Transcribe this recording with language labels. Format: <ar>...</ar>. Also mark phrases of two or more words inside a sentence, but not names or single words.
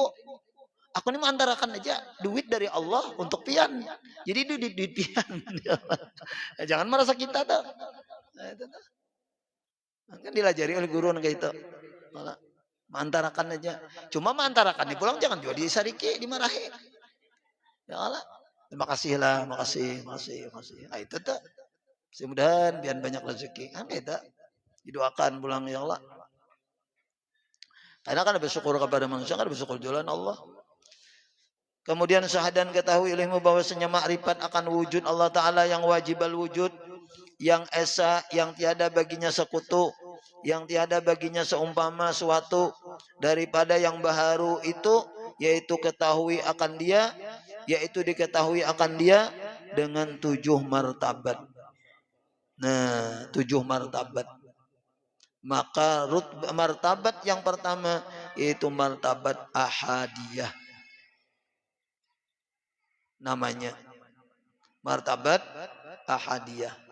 <bjn>Aku ini mantarakan aja duit dari Allah untuk pian. Jadi duit pian. Jangan merasa kita tuh. Nah, itu tuh. Kan dilajari oleh guru kayak itu. Mantarakan aja. Cuma mantarakan pulang jangan juga disariki, dimarahi. Ya Allah.</bjn> <id>Terima kasih lah, makasih.</id> <bjn>Nah, itu tuh.</bjn> <id>Mudah-mudahan biar banyak rezeki. Itu.</id> <bjn>Didoakan pulang ya Allah. Karena kan bersyukur kepada manusia, kan bersyukur jalan Allah.</bjn> <ms>Kemudian syahadan ketahui ilmu bahwasanya makrifat akan wujud Allah Ta'ala yang</ms> <ar>واجب الوجود,</ar> <ms>yang esa, yang tiada baginya sekutu, yang tiada baginya seumpama suatu daripada yang baharu itu, yaitu ketahui akan dia, yaitu diketahui akan dia dengan 7 martabat.</ms> <id>Nah, 7 martabat. Maka martabat yang pertama yaitu martabat ahadiyah. Namanya martabat ahadiyah.</id>